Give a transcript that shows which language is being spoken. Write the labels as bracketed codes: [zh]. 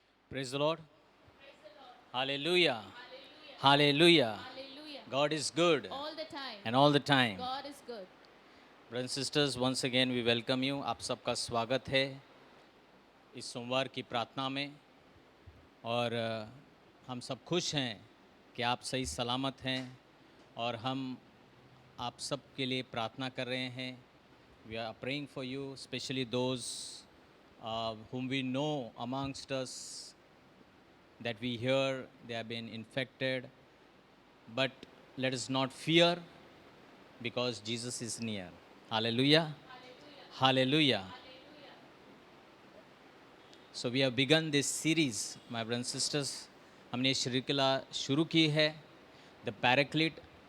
[en] Praise the Lord. Hallelujah. Hallelujah. Hallelujah. God is good All the time. and all the time. God is good. Brothers and sisters, once again we welcome you. [hi] आप सबका स्वागत है इस सोमवार की प्रार्थना में। और हम सब खुश हैं कि आप सही सलामत हैं और हम आप सब के लिए प्रार्थना कर रहे हैं। [en] We are praying for you, especially those whom we know amongst us that we hear they have been infected. But let us not fear because Jesus is near. Hallelujah. Hallelujah. So we have begun this series, my brothers and sisters. [hi] हमने ये श्रृंखला शुरू की है, the पैराक्लिट।